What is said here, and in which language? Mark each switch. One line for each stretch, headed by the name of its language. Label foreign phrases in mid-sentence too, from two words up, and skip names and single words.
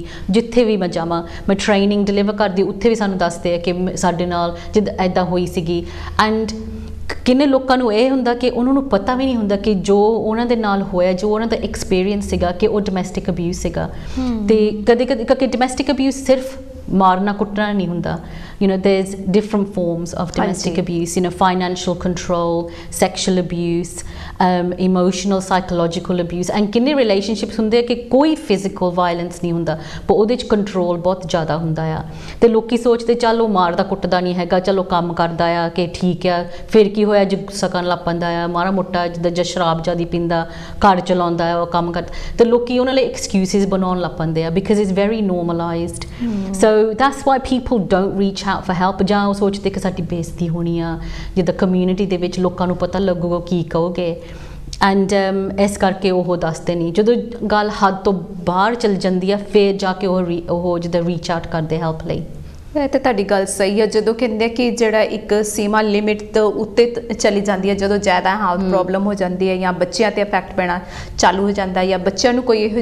Punjabi: ਜਿੱਥੇ ਵੀ ਮੈਂ ਜਾਵਾਂ, ਮੈਂ
English: training deliver
Punjabi: ਕਰਦੀ, ਉੱਥੇ ਵੀ ਸਾਨੂੰ ਦੱਸਦੇ ਆ ਕਿ ਸਾਡੇ ਨਾਲ ਜਿੱਦਾਂ ਇੱਦਾਂ ਹੋਈ ਸੀਗੀ। ਐਂਡ ਕਿੰਨੇ ਲੋਕਾਂ ਨੂੰ ਇਹ ਹੁੰਦਾ ਕਿ ਉਹਨਾਂ ਨੂੰ ਪਤਾ ਵੀ ਨਹੀਂ ਹੁੰਦਾ ਕਿ ਜੋ ਉਹਨਾਂ ਦੇ ਨਾਲ ਹੋਇਆ, ਜੋ ਉਹਨਾਂ ਦਾ ਐਕਸਪੀਰੀਅੰਸ ਸੀਗਾ, ਕਿ ਉਹ
English: domestic abuse
Punjabi: ਸੀਗਾ। ਅਤੇ ਕਦੇ ਕਿਉਂਕਿ
English: domestic abuse
Punjabi: ਸਿਰਫ ਮਾਰਨਾ ਕੁੱਟਣਾ ਨਹੀਂ ਹੁੰਦਾ,
English: there's different forms of domestic abuse, financial control, sexual abuse, emotional psychological abuse, and
Punjabi: ਕਿੰਨੇ relationships ਹੁੰਦੇ ਆ ਕਿ ਕੋਈ
English: physical violence
Punjabi: ਨਹੀਂ ਹੁੰਦਾ, ਪਰ ਉਹਦੇ 'ਚ ਕੰਟਰੋਲ ਬਹੁਤ ਜ਼ਿਆਦਾ ਹੁੰਦਾ ਆ। ਅਤੇ ਲੋਕੀ ਸੋਚਦੇ ਚੱਲ ਉਹ ਮਾਰਦਾ ਕੁੱਟਦਾ ਨਹੀਂ ਹੈਗਾ, ਚਲੋ ਕੰਮ ਕਰਦਾ ਆ ਕਿ ਠੀਕ ਆ, ਫਿਰ ਕੀ ਹੋਇਆ ਜੇ ਗੁੱਸਾ ਕਰਨ ਲੱਗ ਪੈਂਦਾ ਆ, ਮਾੜਾ ਮੋਟਾ ਜਿੱਦਾਂ ਜਾਂ ਸ਼ਰਾਬ ਜ਼ਿਆਦਾ ਪੀਂਦਾ, ਘਰ ਚਲਾਉਂਦਾ ਆ, ਉਹ ਕੰਮ ਕਰਦਾ, ਅਤੇ ਲੋਕੀ ਉਹਨਾਂ ਲਈ ਐਕਸਕਿਊਜ਼ਿਸ ਬਣਾਉਣ ਲੱਗ ਪੈਂਦੇ ਆ,
English: because it's very normalized. ਸੋ that's why people don't reach out for help,
Punjabi: ਜਾਂ ਉਹ ਸੋਚਦੇ ਕਿ ਸਾਡੀ ਬੇਇੱਜ਼ਤੀ ਹੋਣੀ ਆ, ਜਿੱਦਾਂ ਕਮਿਊਨਿਟੀ ਦੇ ਵਿੱਚ ਲੋਕਾਂ ਨੂੰ ਪਤਾ ਲੱਗੂਗਾ ਕੀ ਕਹੋਗੇ, ਐਂਡ ਇਸ ਕਰਕੇ ਉਹ ਦੱਸਦੇ ਨਹੀਂ। ਜਦੋਂ ਗੱਲ ਹੱਦ ਤੋਂ ਬਾਹਰ ਚਲ ਜਾਂਦੀ ਆ, ਫਿਰ ਜਾ ਕੇ ਉਹ ਜਿੱਦਾਂ
English: reach out
Punjabi: ਕਰਦੇ ਹੈਲਪ ਲਈ। ਇਹ ਤਾਂ ਤੁਹਾਡੀ ਗੱਲ ਸਹੀ ਹੈ। ਜਦੋਂ ਕਹਿੰਦੇ ਕਿ ਜਿਹੜਾ ਇੱਕ ਸੀਮਾ ਲਿਮਿਟ ਤੋਂ ਉੱਤੇ ਚਲੀ ਜਾਂਦੀ ਹੈ, ਜਦੋਂ ਜ਼ਿਆਦਾ
English: health problem
Punjabi: ਹੋ ਜਾਂਦੀ ਹੈ ਜਾਂ ਬੱਚਿਆਂ ਤੇ ਇਫੈਕਟ ਪੈਣਾ ਚਾਲੂ ਹੋ ਜਾਂਦਾ ਜਾਂ ਬੱਚਿਆਂ ਨੂੰ ਕੋਈ ਇਹੋ